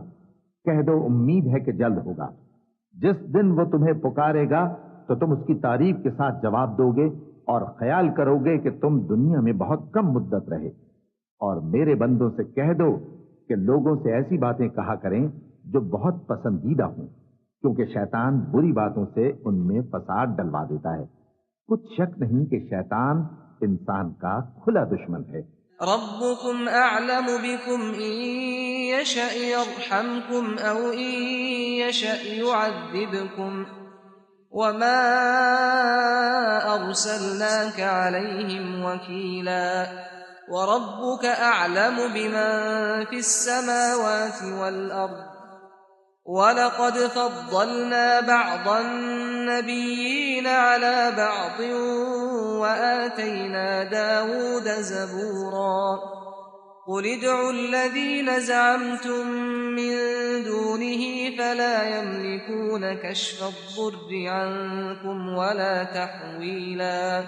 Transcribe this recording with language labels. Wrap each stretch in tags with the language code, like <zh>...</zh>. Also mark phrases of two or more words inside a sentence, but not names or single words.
<hi>कह दो उम्मीद है कि जल्द होगा। जिस दिन वो तुम्हें पुकारेगा तो तुम उसकी तारीफ के साथ जवाब दोगे और ख्याल करोगे कि तुम दुनिया में बहुत कम मुद्दत रहे। और मेरे बंदों से कह दो कि लोगों से ऐसी बातें कहा करें जो बहुत पसंदीदा हों, क्योंकि शैतान बुरी बातों से उनमें फसाद डलवा देता है। कुछ शक नहीं कि शैतान इंसान का खुला दुश्मन है।</hi> <ar>ربكم أعلم بكم إن يشأ يرحمكم أو إن يشأ يعذبكم وما أرسلناك عليهم وكيلا وربك أعلم بمن في السماوات والأرض ولقد فضلنا بعض النبيين على بعض وآتينا داود زبورا قل ادعوا الذين زعمتم من دونه فلا يملكون كشف الضر عنكم ولا تحويلا</ar>